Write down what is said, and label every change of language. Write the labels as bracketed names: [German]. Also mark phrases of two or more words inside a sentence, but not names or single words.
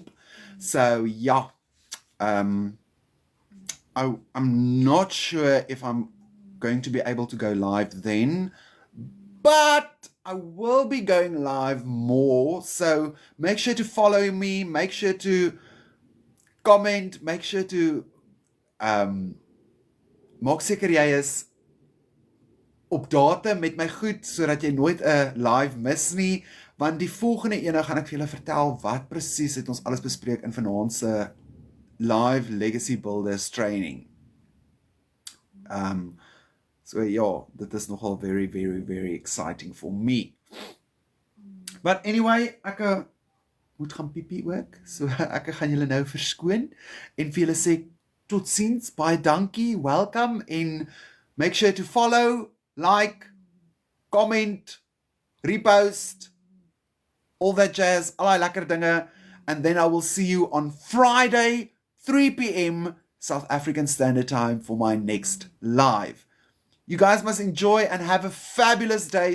[English] So yeah, I'm not sure if I'm going to be able to go live then, but I will be going live more. So make sure to [Afrikaans] follow me, make sure to comment, make sure to maak seker jy is op datum met my goed, sodat jy nooit 'n live mis nie, want die volgende ene gaan ek vir julle vertel wat presies het ons alles bespreek in vanaand se live Legacy Builders training. So ja, dit is nogal [English] very, very, very exciting for me. But anyway, [Afrikaans] ek moet gaan piepie ook, so ek gaan julle nou verskoon en vir julle sê totsiens, baie dankie, [English] welcome, en make sure to follow, like, comment, repost, all that jazz, [Afrikaans] allerlei lekker dinge, [English] and then I will see you on Friday, 3 p.m. South African Standard Time for my next live. You guys must enjoy and have a fabulous day.